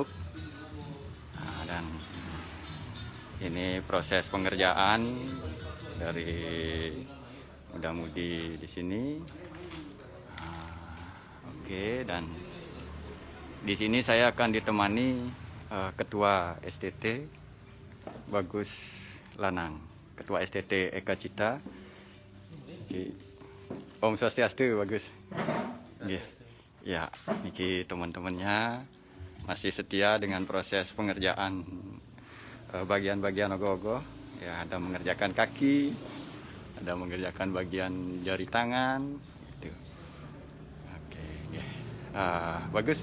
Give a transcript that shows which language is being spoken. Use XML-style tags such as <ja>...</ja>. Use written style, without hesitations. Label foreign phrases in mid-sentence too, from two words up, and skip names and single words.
<id>Nah, dan ini proses pengerjaan dari muda-mudi di sini. Oke, dan di sini saya akan ditemani Ketua STT Bagus Lanang, Ketua STT Eka Cita. Om Swastiastu, Bagus. Ya, niki teman-temannya masih setia dengan proses pengerjaan bagian-bagian ogoh-ogoh. Ya, ada mengerjakan kaki, ada mengerjakan bagian jari tangan, gitu. Oke, ya. Bagus.</id>